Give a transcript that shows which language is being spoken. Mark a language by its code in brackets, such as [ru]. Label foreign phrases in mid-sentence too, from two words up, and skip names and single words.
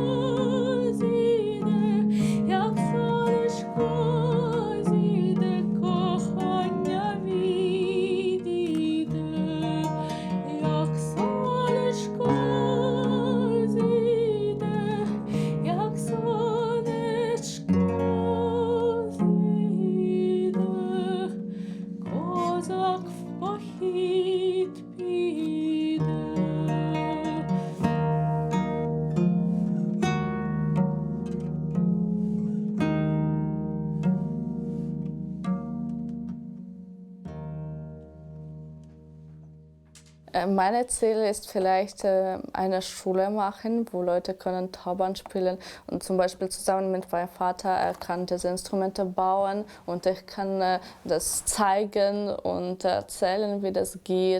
[uk] зійде, як сонечко зійде, кохання відійде, як сонечко зійде, як сонечко зійде, козак в похід піде. [de] Mein Ziel ist vielleicht eine Schule machen, wo Leute können Tauband spielen und zum Beispiel zusammen mit meinem Vater, er kann diese Instrumente bauen und ich kann das zeigen und erzählen, wie das geht.